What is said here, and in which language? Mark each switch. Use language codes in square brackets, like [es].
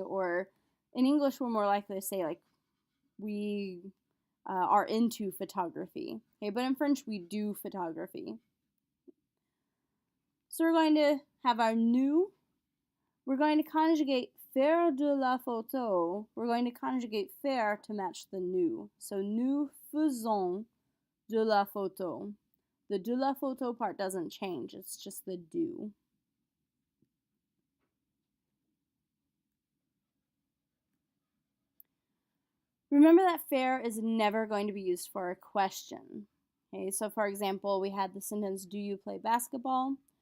[en] Or in English, we're more likely to say like we are into photography. Okay? But in French, we do photography. So we're going to have our nous. We're going to conjugate [fr] faire de la photo. [en] We're going to conjugate faire to match the nous. So [fr] nous faisons de la photo. [en] The [fr] de la photo [en] part doesn't change. It's just the do. Remember that faire is never going to be used for a question. Okay, so for example, we had the sentence, do you play basketball?